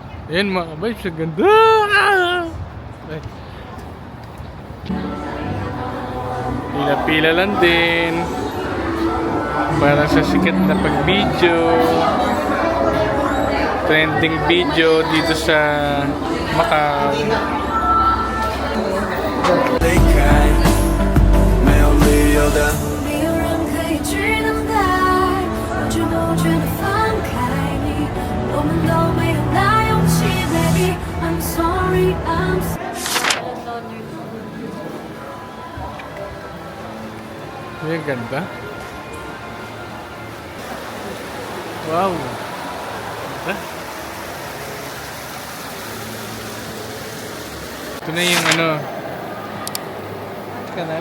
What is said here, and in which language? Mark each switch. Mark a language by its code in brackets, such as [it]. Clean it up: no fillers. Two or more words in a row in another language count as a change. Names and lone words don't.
[tl] Ayan mga kabay, sa ganda! Ay. Pila-pila lang din. Para sa sikat na pag-video. [en] Trending video [tl] dito sa Macau. [zh] 离开，没有理由的。没有人可以去等待，不知不觉地放开你，我们都没有那勇气 ，baby。 [en] I'm sorry, I'm sorry。 [tl] Ayan, ganda. Wow. Ganda. Ito na yung ano. Kanal?